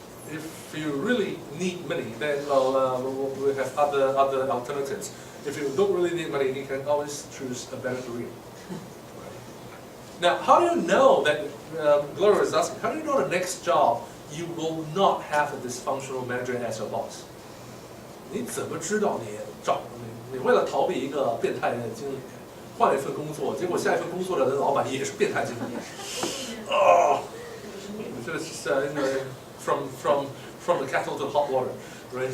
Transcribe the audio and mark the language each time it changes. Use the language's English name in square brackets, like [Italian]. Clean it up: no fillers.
[English] If you really need money, then we'll have other alternatives. If you don't really need money, you can always choose a better career. Now, how do you know that, Gloria is asking, how do you know the next job you will not have a dysfunctional manager as your boss? [Chinese] 你怎么知道你为了逃避一个变态的经理，换了一份工作，结果下一份工作的老板也是变态经理。 [English] Oh, this is from the kettle to hot water, right?